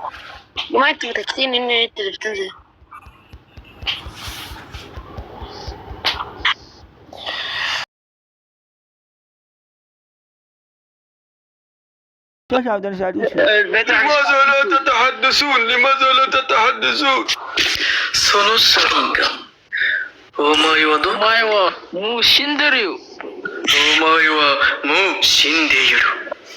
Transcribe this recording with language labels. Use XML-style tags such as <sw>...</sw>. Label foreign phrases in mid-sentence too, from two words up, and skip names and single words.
<ar>ما أنتوا متأكدين إن أنت اللي بتنزل؟ لماذا لا تتحدثون؟ لماذا لا تتحدثون؟</ar> <ja>そのサリンがお前はどお前はもう死んでるよ。お前はもう死んでいる。</ja>